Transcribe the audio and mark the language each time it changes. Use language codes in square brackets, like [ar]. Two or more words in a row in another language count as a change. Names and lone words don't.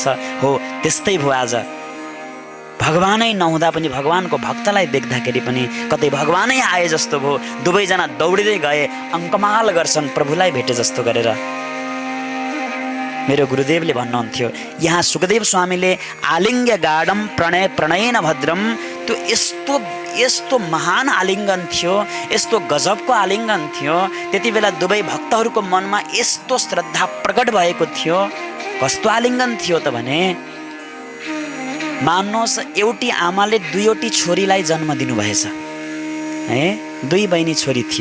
[ne] हो त्यस्तै भयो आज। भगवानै नहुँदा पनि भगवानको भक्तलाई देख्दाखेरि पनि कतै भगवानै आए जस्तो भयो। दुवैजना दौडिँदै गए, अङ्कमाल गर्छन् प्रभुलाई भेटे जस्तो गरेर। मेरो गुरुदेवले भन्नुहुन्थ्यो, यहाँ सुखदेव स्वामीले [sa] आलिङ्ग्य गाढम प्रणयेन भद्रम, [ne] त्यो यस्तो महान आलिङ्गन थियो, यस्तो गजबको आलिङ्गन थियो। त्यति बेला दुवै भक्तहरूको मनमा यस्तो श्रद्धा प्रकट भएको थियो। कस्तो आलिङ्गन थियो त भने, मान्नुहोस् एउटी आमाले दुईवटी छोरीलाई जन्म दिनुभएछ है, 2 बहिनी छोरी थिए।